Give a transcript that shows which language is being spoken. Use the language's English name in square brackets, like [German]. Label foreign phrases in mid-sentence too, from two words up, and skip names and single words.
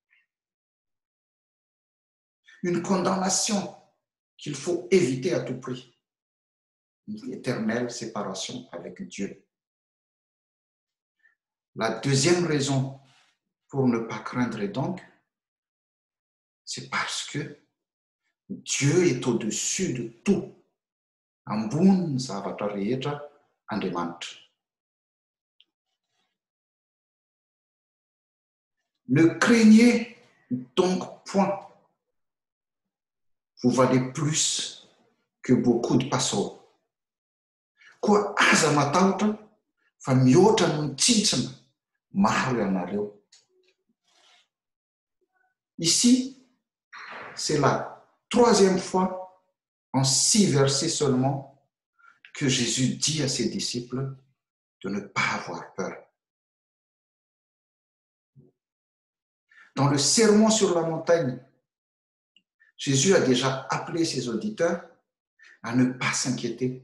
[French] Une condamnation qu'il faut éviter à tout prix. Une éternelle séparation avec Dieu. La deuxième raison pour ne pas craindre donc, c'est parce que Dieu est au-dessus de tout. [Malagasy] Ambony zavatra rehetra Andriamanitra. [French] Ne craignez donc point. Vous valez plus que beaucoup de passereaux. [Malagasy] Koa aza matahotra fa mihoatra no mitsintsina maro ianareo. [French] Ici, c'est la 3e fois en 6 versets seulement que Jésus dit à ses disciples de ne pas avoir peur. Dans le sermon sur la montagne, Jésus a déjà appelé ses auditeurs à ne pas s'inquiéter.